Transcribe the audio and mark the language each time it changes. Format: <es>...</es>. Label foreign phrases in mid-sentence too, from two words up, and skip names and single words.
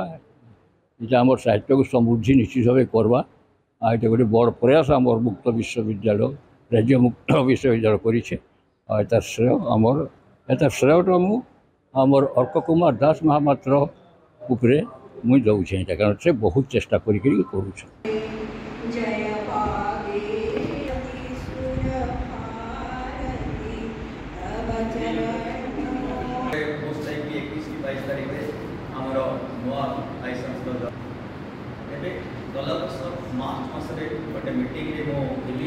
<or>ଏଇଟା ଆମର ସାହିତ୍ୟକୁ ସମୃଦ୍ଧି ନିଶ୍ଚିତ ଭାବେ କରବା। ଆଉ ଏଇଟା ଗୋଟେ ବଡ଼ ପ୍ରୟାସ ଆମର ମୁକ୍ତ ବିଶ୍ୱବିଦ୍ୟାଳୟ, ରାଜ୍ୟ ମୁକ୍ତ ବିଶ୍ୱବିଦ୍ୟାଳୟ କରିଛେ। ଆଉ ଏଟା ଶ୍ରେୟଟା ମୁଁ ଆମର ଅର୍କ କୁମାର ଦାସ ମହାପାତ୍ର ଉପରେ ମୁଇଁ ଦେଉଛେ ଏଇଟା, କାରଣ ସେ ବହୁତ ଚେଷ୍ଟା କରିକି କରୁଛନ୍। ଗଲା ବର୍ଷ ମାର୍ଚ୍ଚ ମସରେ ଗୋଟେ ମିଟିଂ ରେ ମୋ ଦିଲ୍ଲୀ</or>